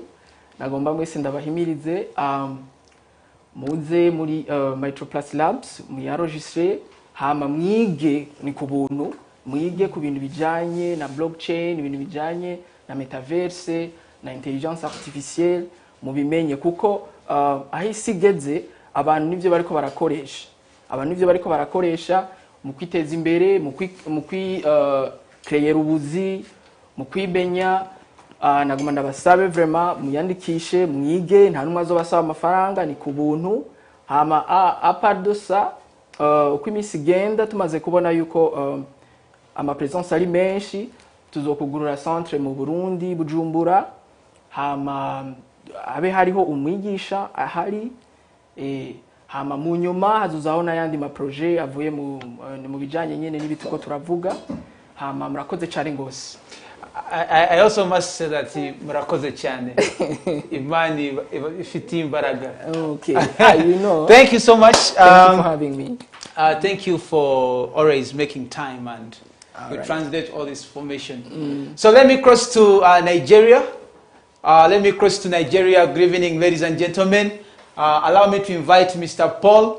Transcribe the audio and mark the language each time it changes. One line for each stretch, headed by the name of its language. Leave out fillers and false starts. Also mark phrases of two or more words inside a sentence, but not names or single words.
Rundi: Nagomba mwese ndabahimirize muze muri Mitroplus Labs, muyaregistre, hama mwige ni ku buntu, mwige ku bintu bijanye na blockchain, ibintu bijanye na metaverse, na
French: intelligence artificielle,
Rundi: mubimenye kuko aho isi igeze abantu nivyo bariko barakoresha mu kwiteza imbere, mu creer ubuzi, mu kwibenya. Naguma ndabasabe vraiment muyandikishe, mwige, nta numwe azobasaba amafaranga, ni ku buntu.
French: Hama a part de ça,
Rundi: uko imisi igenda tumaze kubona yuko ama presence ari menshi, tuzokugurura centre mu Burundi Bujumbura, hama abe hariho umwigisha ahari, hama mu nyuma hazozaho n'ayandi ma projet avuye mu bijanye nyene n'ibituko turavuga. Hama murakoze cyane ngose.
English: I also must say that
Rundi: murakoze cyane. Imani ifite imbaraga.
English: Okay. You know. Thank you so much. Thank you for having me. Thank you for always making time and translate all this information. So let me cross to Nigeria. Good evening, ladies and gentlemen. Allow me to invite Mr. Paul.